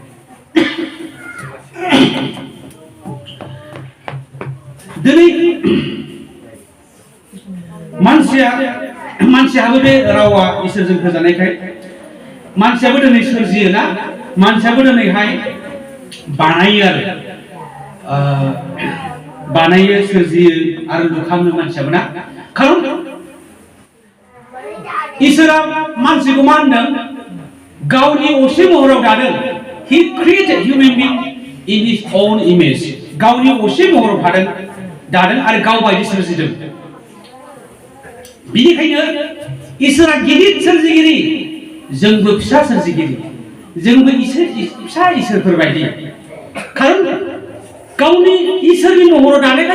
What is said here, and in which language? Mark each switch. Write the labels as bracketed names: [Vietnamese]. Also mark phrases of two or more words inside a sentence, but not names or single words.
[Bodo] दिनै मानसियाबो बे रावा इसोरजों होजानायखाय मानसियाबो दिनै सोरजियो ना मानसियाबो दिनैहाय बानायो आरो बानायो सोरजियो आरो लुखाङो मानसियाबो ना खारन इसोरा मानसिखौ मा होनदों गावनि असे महराव दादों [English] he created human being in his own image [Bodo] गावनि असे महराव दादों आरो गाव बायदि सोरजिदों बिनिखायनो इसोरा गिदिर सोरजिगिरि जोंबो फिसा सोरजिगिरि जोंबो फिसा इसोरफोर बायदि खारन गावनि इसोरनि महराव दानायखाय